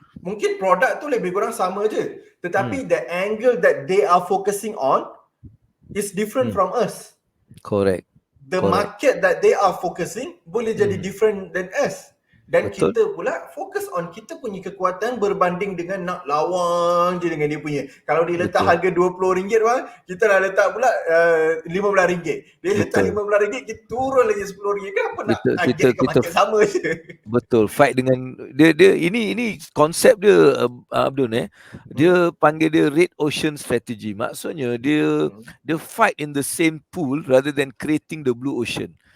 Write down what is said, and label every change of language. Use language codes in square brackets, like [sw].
[ms] Mungkin produk tu lebih kurang sama je, tetapi [en] the angle that they are focusing on is different from us. The market that they are focusing [ms] boleh jadi [en] different than us. [ms] Dan kita pula fokus on kita punya kekuatan berbanding dengan nak lawan je dengan dia punya. Kalau dia letak harga RM20 bang, kita dah letak pula RM15. Dia letak RM15, kita turun lagi RM10. Kenapa nak target dekat market sama je? Fight dengan dia ini konsep dia Abdul dia panggil dia red ocean strategy. Maksudnya dia [en] fight in the same pool rather than creating the blue ocean.